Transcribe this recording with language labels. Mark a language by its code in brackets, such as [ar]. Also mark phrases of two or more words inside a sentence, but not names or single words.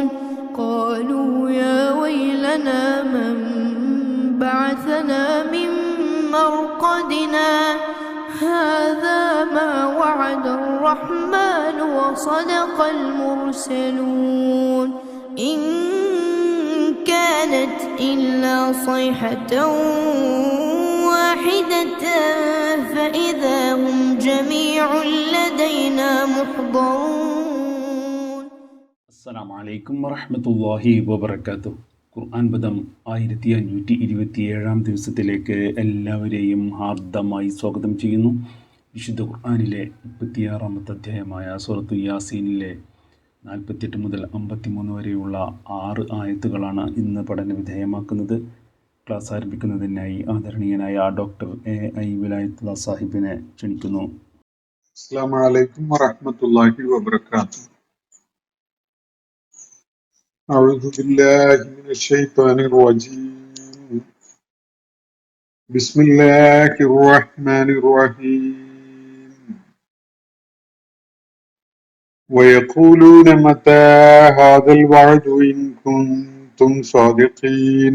[ar] قالوا يا ويلنا من بعثنا من مرقدنا هذا ما وعد الرحمن وصدق المرسلون. إن كانت إلا صيحة واحدة فإذا هم جميع لدينا محضرون. السلام عليكم ورحمة الله وبركاته. [ml] ഖുർആൻ പദം 1527 ദിവസത്തിലേക്ക് എല്ലാവരെയും ഹാർദമായി സ്വാഗതം ചെയ്യുന്നു. വിശുദ്ധ ഖുർആനിലെ 36-ാമത്തെ അധ്യായമായ സൂറത്തു യാസീനിലെ 48 മുതൽ 53 വരെയുള്ള 6 ആയത്തുകളാണ് ഇന്ന് പഠന വിധേയമാക്കുന്നത്. ക്ലാസ് ആരംഭിക്കുന്നതിനായി ആദരണീയനായ ഡോക്ടർ എ.ഐ. വിലായത്തുള്ള സാഹിബിനെ ക്ഷണിക്കുന്നു. [ar] السلام عليكم ورحمة الله وبركاته. أعوذ بالله من الشيطان الرجيم. بسم الله الرحمن الرحيم. ويقولون متى هذا الوعد إن كنتم صادقين.